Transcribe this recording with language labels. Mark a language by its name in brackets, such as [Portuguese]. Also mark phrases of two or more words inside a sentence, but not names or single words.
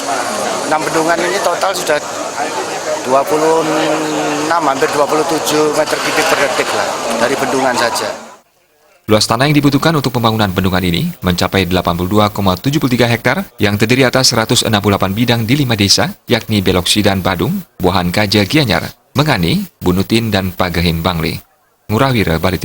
[Indonesian] 6 bendungan ini total sudah 26, hampir 27 meter kubik per detik lah dari bendungan saja. Luas tanah yang dibutuhkan untuk pembangunan bendungan ini mencapai 82,73 hektar yang terdiri atas 168 bidang di 5 desa, yakni Belok Sidan Badung, Buahan Kaja Gianyar, Mengani, Bunutin, dan Pagahin Bangli. Ngurawira Bali.